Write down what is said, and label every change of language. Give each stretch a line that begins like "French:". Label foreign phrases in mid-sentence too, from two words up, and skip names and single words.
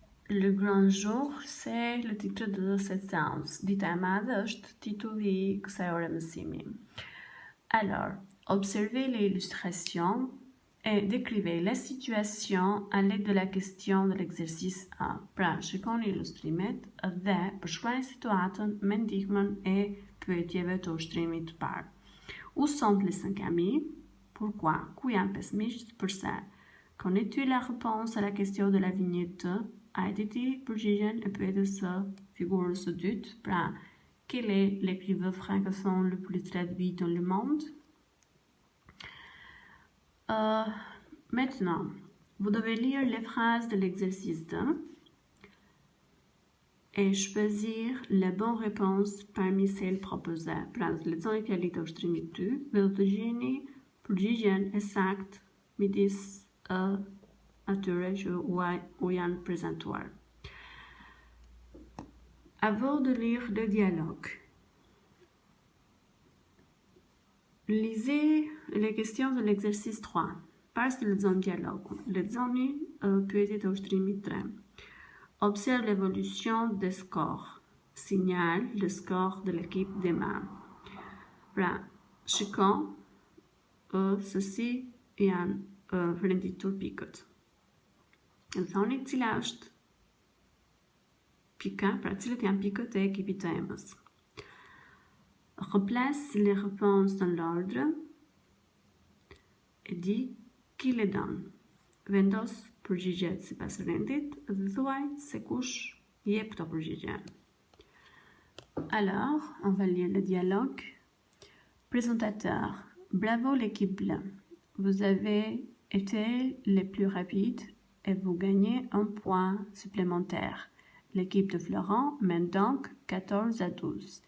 French: Le grand jour, c'est le titre de cette séance.
Albanian: Dita e madhe është titulli I kësaj ore mësimi.
French: Alors, observez les illustrations et décrivez la situation à l'aide de la question de l'exercice 1.
Albanian: Pra, shikoni ilustrimet dhe përshkruani situatën me ndihmën e pyetjeve të ushtrimit të parë.
French: Où sont les 5 amis? Pourquoi?
Albanian: Ku janë 5 miqt? Përse?
French: Connais-tu la réponse à la question de la vignette 2?
Albanian: A e ti përgjigjen e pyetjes së figurës së dytë? Pra,
French: quel est l'écrivain francophone le plus traduit dans le monde? Maintenant, vous devez lire les phrases de l'exercice 2 et choisir la bonne réponse parmi celles proposées.
Albanian: Pra, të lexoni fjalit e ushtrimit 2 dhe do të gjeni përgjigjen e saktë midis atyre që u janë prezentuar.
French: Avant de lire le dialogue, lisez les questions de l'exercice 3.
Albanian: Pas se lexoni dialogun, lexoni pyetjet e ushtrimit 3.
French: Observe l'évolution des scores. Signale le score de l'équipe des mains.
Albanian: Pra, shikon se si janë renditur pikët. Më thoni cila është pika, pra cilët janë pikët e ekipit të emës.
French: Replace les réponses dans l'ordre et dis qui les donne.
Albanian: Vendos përgjigjet sipas rendit dhe thuaj se kush jep këto përgjigje.
French: Alors, on va lire le dialogue. Présentateur. Bravo l'équipe bleue. Vous avez été les plus rapides et vous gagnez un point supplémentaire. L'équipe de Florent mène donc 14-12.